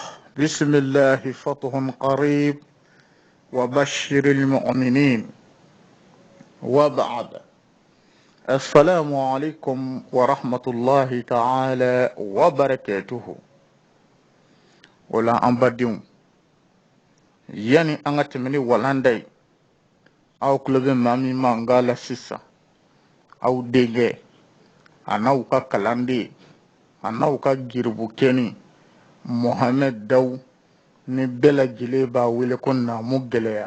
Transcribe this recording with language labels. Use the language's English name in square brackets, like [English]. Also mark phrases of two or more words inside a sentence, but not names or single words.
[Arabic] بسم الله فتح قريب وبشر المؤمنين وبعد. السلام عليكم ورحمة الله تعالى وبركاته. ولا أنبديون [Bambara] yani an ka tɛmɛ ni walanda ye aw tulo bɛ maa min ma nka la sisan aw denkɛ a n'aw ka kalanden a n'aw ka giribukɛni Mohamed Daw ni bɛɛ lajɛlen b'a wele ko Naamu Gɛlɛya.